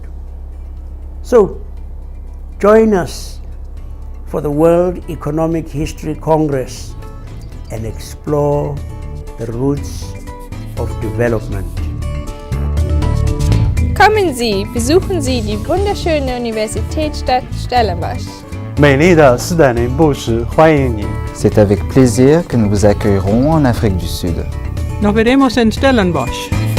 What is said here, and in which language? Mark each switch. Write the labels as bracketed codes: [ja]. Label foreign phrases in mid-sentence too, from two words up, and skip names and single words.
[en] So, join us for the World Economic History Congress and explore the roots of development. [de] Kommen Sie, besuchen Sie die wunderschöne Universitätsstadt Stellenbosch. [zh] 美丽的斯坦林布什欢迎您。 [fr] C'est avec plaisir que nous vous accueillerons en Afrique du Sud. [es] Nos veremos en Stellenbosch.